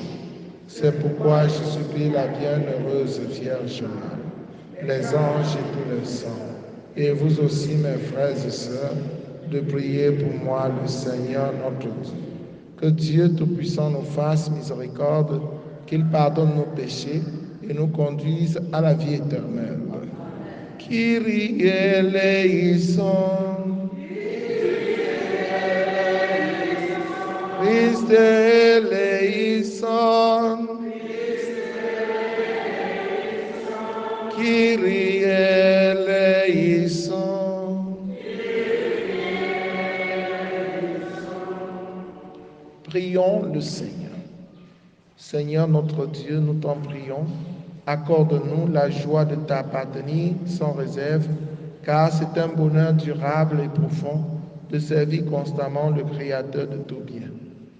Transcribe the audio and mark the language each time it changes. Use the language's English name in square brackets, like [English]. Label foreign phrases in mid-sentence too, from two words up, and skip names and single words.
[French] C'est pourquoi je supplie la bienheureuse Vierge Marie, les anges et tous les saints, et vous aussi, mes frères et sœurs, de prier pour moi le Seigneur notre Dieu. Que Dieu Tout-Puissant nous fasse miséricorde, qu'il pardonne nos péchés et nous conduise à la vie éternelle. [Greek] Kyrie eleison, Christe eleison, Kyrie eleison. [French] Prions le Seigneur. Seigneur notre Dieu, nous t'en prions, accorde-nous la joie de t'appartenir sans réserve, car c'est un bonheur durable et profond de servir constamment le Créateur de tout bien.